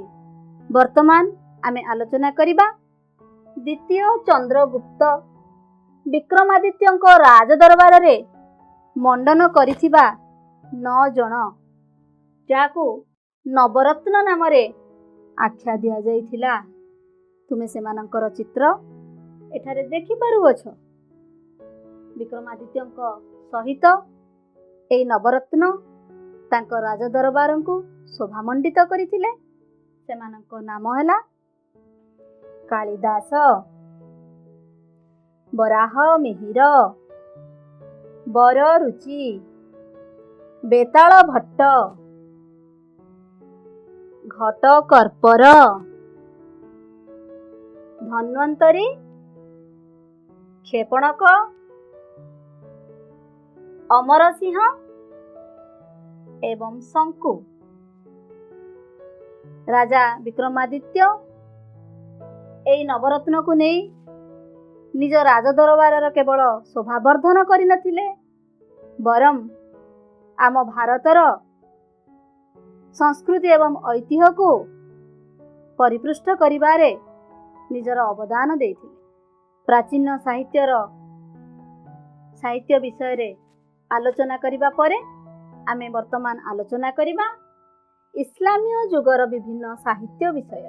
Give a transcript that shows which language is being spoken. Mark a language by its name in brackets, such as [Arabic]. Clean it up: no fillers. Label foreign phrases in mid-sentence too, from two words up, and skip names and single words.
[Odia] ବର୍ତ୍ତମାନ ଆମେ ଆଲୋଚନା କରିବା ଦ୍ୱିତୀୟ ଚନ୍ଦ୍ରଗୁପ୍ତ ବିକ୍ରମାଦିତ୍ୟଙ୍କ ରାଜଦରବାର ରେ ମଣ୍ଡନ କରିଥିବା 9 ଜଣ ଯାହାକୁ ନବରତ୍ନ ନାମ ରେ ଆଖ୍ୟା ଦିଆ ଯାଇଥିଲା। ତୁମେ ସେମାନଙ୍କର ଚିତ୍ର ଏଠାରେ ଦେଖି ପାରୁଅଛ। ବିକ୍ରମାଦିତ୍ୟଙ୍କ ସହିତ ଏହି ନବରତ୍ନ ତାଙ୍କ ରାଜଦରବାର କୁ ଶୋଭାମଣ୍ଡିତ କରିଥିଲେ। ସେମାନଙ୍କ ନାମ ହେଲା କାଳିଦାସ, ବରାହ ମିହିର, ବରରୁଚି, ବେତାଳ ଭଟ୍ଟ, ଘଟକର୍ପର, ଧନ୍ୱନ୍ତରୀ, କ୍ଷପଣକ, ଅମରସିଂହ ଏବଂ ଶଙ୍କୁ। ରାଜା ବିକ୍ରମାଦିତ୍ୟ ଏହି ନବରତ୍ନ କୁ ନେଇ ନିଜ ରାଜଦରବାର କେବଳ ଶୋଭାବର୍ଦ୍ଧନ କରି ନଥିଲେ, ବରଂ ଆମ ଭାରତର ସଂସ୍କୃତି ଏବଂ ଐତିହ୍ୟ କୁ ପରିପୁଷ୍ଟ କରିବାରେ ନିଜର ଅବଦାନ ଦେଇଥିଲେ। ପ୍ରାଚୀନ ସାହିତ୍ୟ ବିଷୟ ରେ ଆଲୋଚନା କରିବା ପରେ ଆମେ ବର୍ତ୍ତମାନ ଆଲୋଚନା କରିବା ଇସଲାମୀୟ ଯୁଗର ବିଭିନ୍ନ ସାହିତ୍ୟ ବିଷୟ।